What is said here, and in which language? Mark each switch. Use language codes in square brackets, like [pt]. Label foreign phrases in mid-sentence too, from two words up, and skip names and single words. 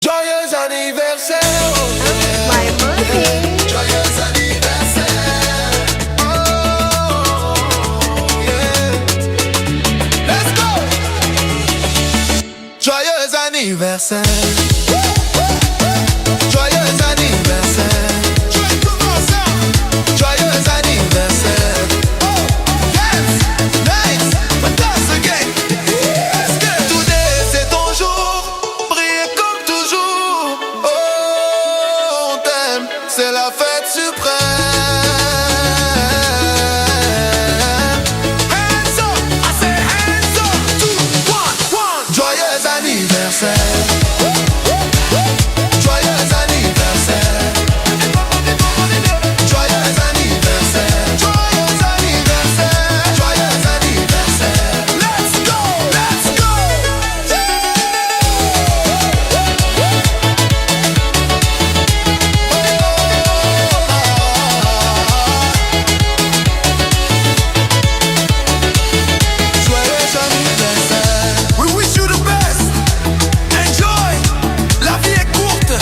[fr] Joyeux anniversaire, [en] My money. [fr] joyeux anniversaire. [en] Oh, yeah. Let's go. [fr] Joyeux anniversaire. Joyeux anniversaire. Joyeux anniversaire. [en] Oh, dance, nice, but dance again. [fr] Today c'est ton jour, brille comme toujours. Oh, on t'aime, c'est la fête suprême. [en] Hands up, I say hands up. 2, 1, 1. [fr] Joyeux anniversaire. Joyeux anniversaire. Joyeux anniversaire. Joyeux anniversaire. Joyeux anniversaire. [en] Let's go, let's go. [fr] Joyeux anniversaire. [en] We wish you the best. Enjoy. [fr] La vie est courte.